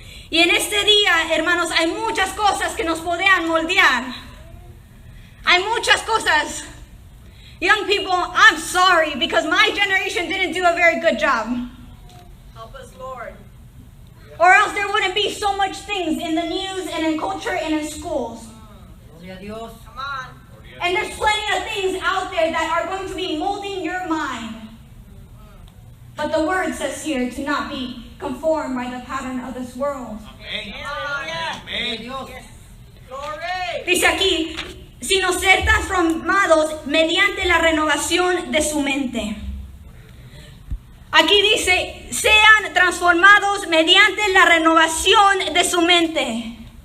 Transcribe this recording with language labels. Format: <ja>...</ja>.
<es>Y en este día, hermanos, hay muchas cosas que nos podrían moldear. Hay muchas cosas.</es> <en>Young people, I'm sorry because my generation didn't do a very good job. Help us, Lord. Or else there wouldn't be so much things in the news and in culture and in schools.</en> <es>Gloria a Dios.</es> <en>Come on. And there's plenty of things out there that are going to be molding your mind. But the word says here to not be conformed by the pattern of this world.</en> <es>Amén. Gloria a Amén. Dios.</es> <en>Glory.</en> <es>Dice aquí, sino ser transformados mediante la renovación de su mente. Aquí dice, sean transformados mediante la renovación de su mente.</es>